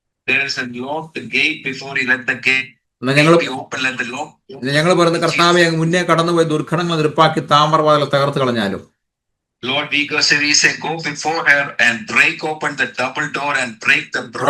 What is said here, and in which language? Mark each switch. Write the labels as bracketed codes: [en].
[en] There is a locked gate before He let the gate be open. Let the lock. [ml] ഞങ്ങൾ പറയുന്ന കർത്താവെ മുന്നേ കടന്നുപോയ ദുർഘടങ്ങൾ നിരപ്പാക്കി താമരവാതിൽ തകർത്ത് കളഞ്ഞാലും. [en] Lord, we say, go before her and break open the double door and break the